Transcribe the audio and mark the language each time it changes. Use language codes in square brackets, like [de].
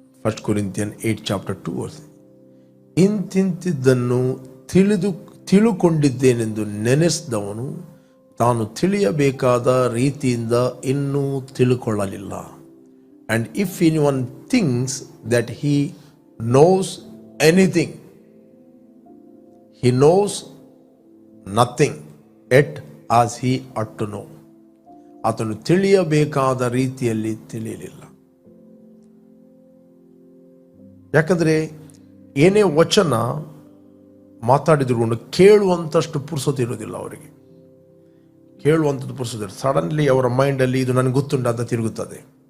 [en] 1 Corinthians 8 chapter 2 verse. [kn] ಇಂತಿಂತಿದ್ದನ್ನು ತಿಳುಕೊಂಡಿದ್ದೇನೆಂದು ನೆನೆಸಿದವನು ತಾನು ತಿಳಿಯಬೇಕಾದ ರೀತಿಯಿಂದ ಇನ್ನೂ ತಿಳುಕೊಳ್ಳಲಿಲ್ಲ. [en] And if anyone thinks that he knows anything. He knows nothing yet as he ought to know. [kn] ಆತನು ತಿಳಿಯಬೇಕಾದ ರೀತಿಯಲ್ಲಿ ತಿಳಿಯಲಿಲ್ಲ. ಯಾಕಂದ್ರೆ ಏನೇ ವಚನ ಮಾತಾಡಿದ್ರು ಕೇಳುವಂತಷ್ಟು ಪುರ್ಸೊತ್ತು ಇರೋದಿಲ್ಲ ಅವರಿಗೆ. ಕೇಳುವಂಥದ್ದು ಪುರ್ಸೊತ್ತು ಸಡನ್ಲಿ ಅವರ ಮೈಂಡಲ್ಲಿ ಇದು ನನಗೆ ಗೊತ್ತುಂಟ ಅಂತ ತಿರುಗುತ್ತದೆ.